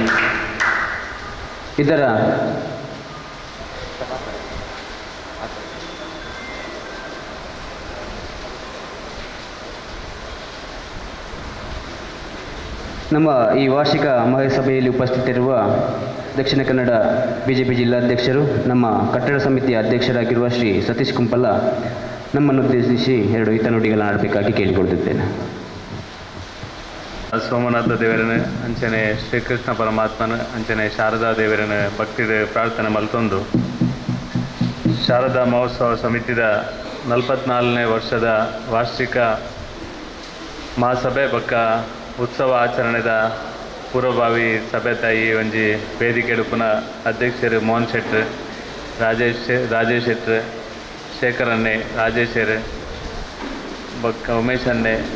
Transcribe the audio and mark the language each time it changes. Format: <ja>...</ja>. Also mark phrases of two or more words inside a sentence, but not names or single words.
<kn>ಇದರ ನಮ್ಮ ಈ ವಾರ್ಷಿಕ ಮಹಾಸಭೆಯಲ್ಲಿ ಉಪಸ್ಥಿತರಿರುವ ದಕ್ಷಿಣ ಕನ್ನಡ BJP ಜಿಲ್ಲಾಧ್ಯಕ್ಷರು, ನಮ್ಮ ಕಟ್ಟಡ ಸಮಿತಿಯ ಅಧ್ಯಕ್ಷರಾಗಿರುವ ಶ್ರೀ ಸತೀಶ್ ಕುಂಪಲ ನಮ್ಮನ್ನು ಉದ್ದೇಶಿಸಿ 2 ಹಿತನುಡಿಗಳನ್ನು ಆಡಬೇಕಾಗಿ ಕೇಳಿಕೊಳ್ಳುತ್ತಿದ್ದೇನೆ.</kn> <tcy>ಸೋಮನಾಥ ದೇವರನ್ನು ಅಂಚನೆ ಶ್ರೀಕೃಷ್ಣ ಪರಮಾತ್ಮನ ಅಂಚನೆ ಶಾರದಾ ದೇವರನ್ನು ಭಕ್ತಿ ಪ್ರಾರ್ಥನೆ ಮಲ್ತೊಂದು ಶಾರದಾ ಮಹೋತ್ಸವ ಸಮಿತಿದ 44ನೇ ವರ್ಷದ ವಾರ್ಷಿಕ ಮಹಾಸಭೆ ಬೊಕ್ಕ ಉತ್ಸವ ಆಚರಣೆದ ಪೂರ್ವಭಾವಿ ಸಭೆ ತಾಯಿ ಒಂಜಿ ವೇದಿಕೆ ಪುನಃ ಅಧ್ಯಕ್ಷರು ಮೋಹನ್ ಶೆಟ್ರ್, ರಾಜೇಶ್ ಶೆಟ್ರ್, ಶೇಖರ್ ಅನ್ನೆ, ರಾಜೇಶರ್ ಬೊಕ್ಕ ಉಮೇಶ್ ಅನ್ನೆ,</tcy>